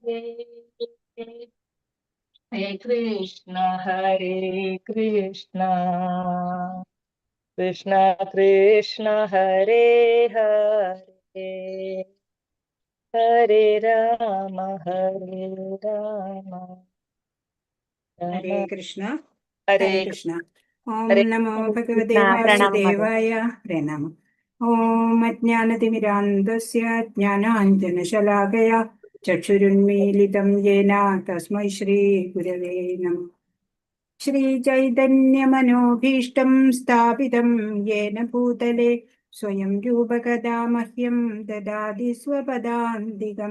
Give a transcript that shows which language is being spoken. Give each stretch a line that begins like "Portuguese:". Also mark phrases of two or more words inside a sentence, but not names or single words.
Sanskrit: Hare Krishna Krishna Krishna Hare Hare Hare Rama ഹരേ കൃഷ്ണ. Hare ഹരേ കൃഷ്ണ. ഓം Hare നമോ ഭഗവതേ Krishna വാസുദേവായ. പ്രണാമം. ഓം അജ്ഞാനതിമിരാന്തസ്യ ജ്ഞാനാഞ്ജനശലാകയാ ചക്ഷുരുന്മീലിതം യേന തസ്മൈ ശ്രീ ഗുരവേ നമഃ. ശ്രീചൈതന്യമനോഭീഷ്ടം സ്ഥാപിതം യേന ഭൂതലേ സ്വയം രൂപകഥാ മഹ്യം ദദാതി സ്വപദാന്തികം.